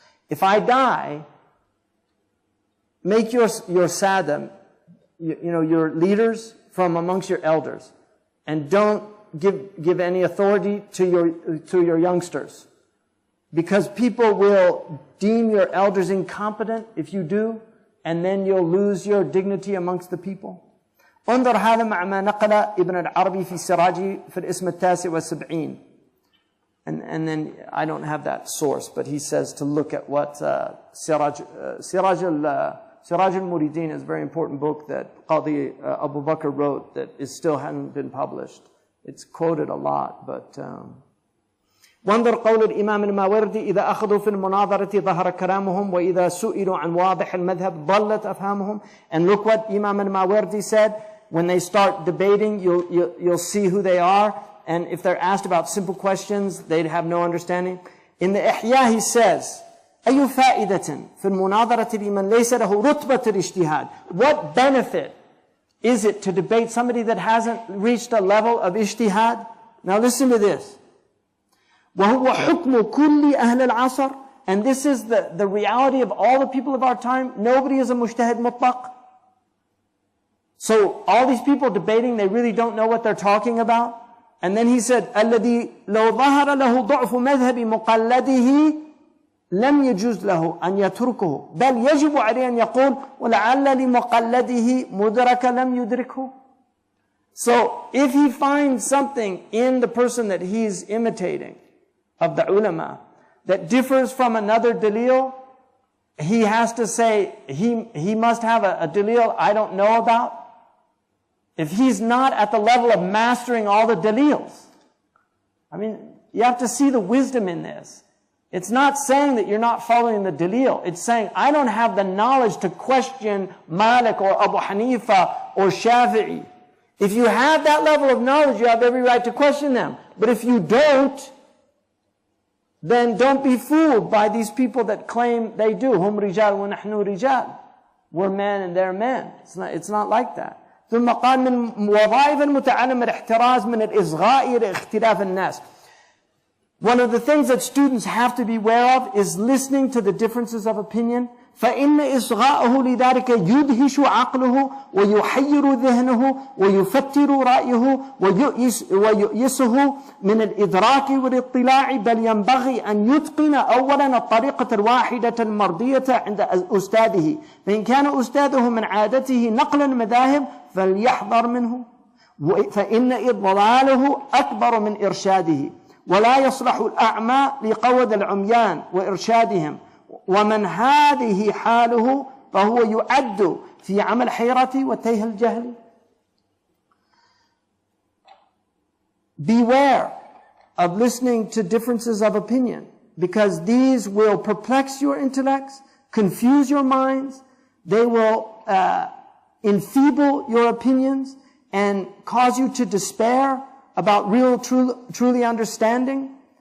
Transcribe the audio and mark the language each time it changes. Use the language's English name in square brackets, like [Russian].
[English] If I die, make your sadam, your leaders from amongst your elders. And don't give any authority to your youngsters. Because people will deem your elders incompetent if you do, and then you'll lose your dignity amongst the people. [Arabic] انظر هذا مع ما نقل ابن العربي في سراجه في الاسم التاسع والسبعين. [English] And then I don't have that source, but he says to look at what Siraj al-Muridin is a very important book that Qadi Abu Bakr wrote that still hasn't been published. It's quoted a lot, but [Arabic] وانظر قول الإمام الماوردي إذا أخذوا في المناظرة ظهر كلامهم وإذا سئلوا عن واضح المذهب ضلت أفهامهم. [English] And look what Imam al-Mawardi said. When they start debating, you'll see who they are. And if they're asked about simple questions, they'd have no understanding. In the Ihya, he says, [Arabic] أي فائدة في المناظرة لمن ليس له رتبة الاجتهاد. [English] What benefit is it to debate somebody that hasn't reached a level of ijtihad? Now listen to this. [Arabic] وهو حكم كل أهل العصر. [English] And this is the reality of all the people of our time. Nobody is a mujtahid mutlaq. So all these people debating, they really don't know what they're talking about. And then he said, [Arabic] الذي لو ظهر له ضعف مذهب مقلده لم يجوز له أن يتركه بل يجب عليه أن يقول ولعل لمقلده مدرك لم يدركه. [English] So if he finds something in the person that he's imitating of the ulama that differs from another dalil, he has to say he must have a dalil I don't know about. If he's not at the level of mastering all the dalils. I mean, you have to see the wisdom in this. It's not saying that you're not following the dalil. It's saying, I don't have the knowledge to question Malik or Abu Hanifa or Shafi'i. If you have that level of knowledge, you have every right to question them. But if you don't, then don't be fooled by these people that claim they do. [Arabic] Hum rijal wa nahnu rijal. [English] We're men and they're men. It's not like that. [Arabic] ثم قال من وظائف المتعلم الاحتراز من الإصغاء لاختلاف الناس. [English] One of the things that students have to be aware of is listening to the differences of opinion. [Arabic] فإن إصغاءه لذلك يدهش عقله ويحير ذهنه ويفتر رأيه ويؤيسه من الإدراك والاطلاع بل ينبغي أن يتقن أولا الطريقة الواحدة المرضية عند أستاذه فإن كان أستاذه من عادته نقل المذاهب فليحذر منه فإن إضلاله أكبر من إرشاده ولا يصلح الأعمى لقود العميان وإرشادهم ومن هذه حاله فهو يعد في عمل حيرة وتيه الجهل. [English] Beware of listening to differences of opinion because these will perplex your intellects, confuse your minds, they will enfeeble your opinions and cause you to despair about truly understanding.